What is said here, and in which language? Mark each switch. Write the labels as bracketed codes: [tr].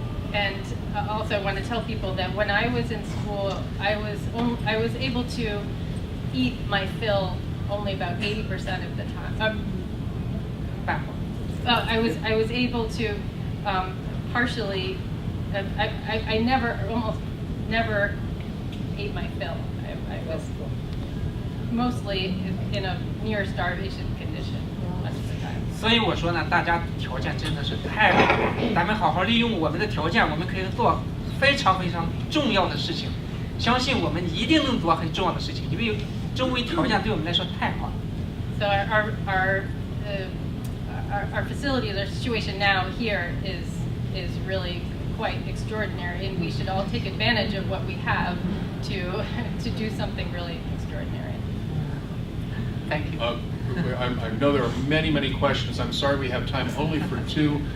[en] And also I want to tell people that when I was in school, I was able to eat my fill only about 80% of the time. I was able to partially. I almost never ate my fill. I was mostly in a near starvation condition most of the time. [zh] 所以我说呢，大家条件真的是太好了，咱们好好利用我们的条件，我们可以做非常非常重要的事情。相信我们一定能做很重要的事情，因为周围条件对我们来说太好了。 [en] So our facility, the situation now here is really quite extraordinary, and we should all take advantage of what we have to do something really extraordinary. Thank you. I know there are many, many questions. I'm sorry we have time only for two.